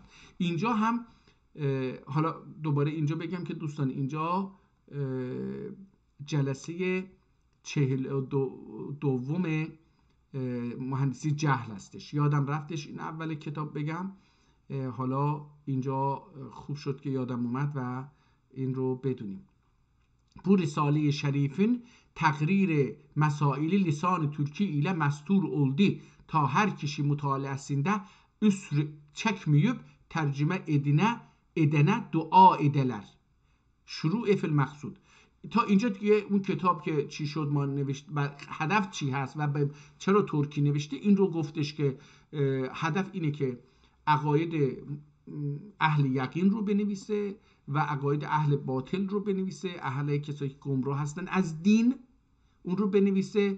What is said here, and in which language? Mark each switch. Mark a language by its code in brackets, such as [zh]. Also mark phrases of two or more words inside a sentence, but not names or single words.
[fa] اینجا هم حالا دوباره اینجا بگم که دوستان اینجا جلسه 42 مهندسی جهل هستش. یادم رفتش این اول کتاب بگم، حالا اینجا خوب شد که یادم اومد و این رو بدونیم. [tr] Bu Risale-i Şerif'in تقریر مسائل lisan-ı Türki ile mestur oldu ta her kişi mutalaasında üsr çekmeyip tercüme edene dua edeler. [ar] شروع فی المقصود. [fa] تا اینجا دیگه اون کتاب که چی شد ما نوشت و هدف چی هست و چرا ترکی نوشته این رو گفتش که هدف اینه که عقاید اهل یقین رو بنویسه و عقاید اهل باطل رو بنویسه، اهل کسایی که گمراه هستن از دین اون رو بنویسه.